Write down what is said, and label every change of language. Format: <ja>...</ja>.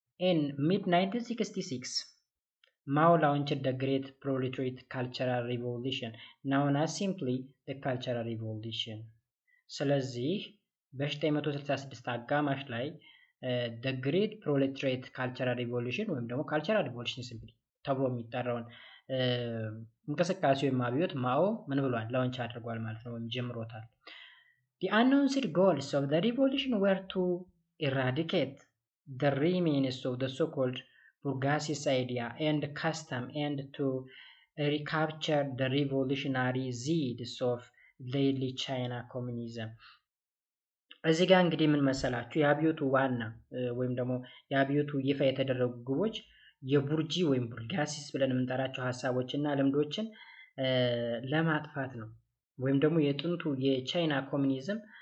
<en>in mid 1966 Mao launched the Great Proletariat Cultural Revolution, known as simply the Cultural Revolution.</en> <am>ስለዚህ በ1966 አጋማሽ ላይ the Great Proletariat Cultural Revolution ወይም ደግሞ Cultural Revolution simply ተብሎ የሚጠራውን እንቅስቃሴ ወይም አብዮት ማኦ ምን ብሏል? ላውንች አድርጓል ማለት ነው ወይም ጀምሮታል።</am> <en>The announced goals of the revolution were to eradicate the remains of the so-called bourgeoisie idea and custom and to recapture the revolutionary seeds of lately China communism.</en> <am>እዚህ ጋር እንግዲህ ምን መሰላችሁ የአብዮቱ ዋና ወይም ደግሞ የአብዮቱ ይፋ የተደረጉ ግቦች የቡርጂ ወይም ቡርጋሲስ ብለን የምንጠራቸው ሀሳቦችና ልምዶችን ለማጥፋት ነው። ወይም ደግሞ የጥንቱ የቻይና ኮሙኒዝም</am>